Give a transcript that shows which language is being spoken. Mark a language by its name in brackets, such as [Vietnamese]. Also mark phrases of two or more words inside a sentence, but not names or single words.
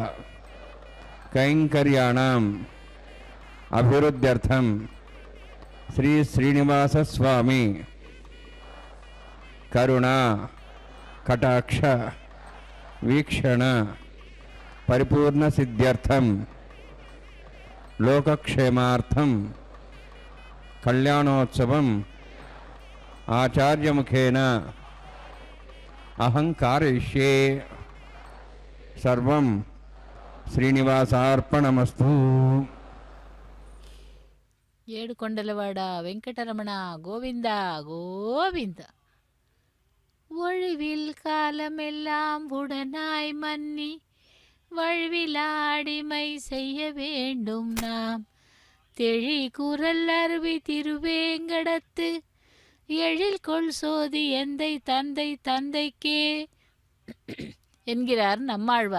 [Sanskrit] కైంకర్యాణాం అభివృద్ధ్యర్థం శ్రీ శ్రీనివాస స్వామి కరుణ కటాక్ష వీక్షణ పరిపూర్ణ సిద్ధ్యర్థం లోకక్షేమార్థం కళ్యాణోత్సవం ఆచార్యముఖేన అహం కారయిష్యే. సర్వం శ్రీనివాసార్పణమస్తు. [Telugu] ఏడుకొండలవాడ వెంకటరమణ గోవింద గోవింద. [Tamil] ஒழிவில் காலமெல்லாம் உடனாய் மன்னி வழுவிலாடிமை செய்ய வேண்டும் நாம் தெழி குரல் அருவி திருவேங்கடத்து எழில் கொள் சோதி எந்தை தந்தை தந்தைக்கே என்கிறார் நம்மாழ்வார்.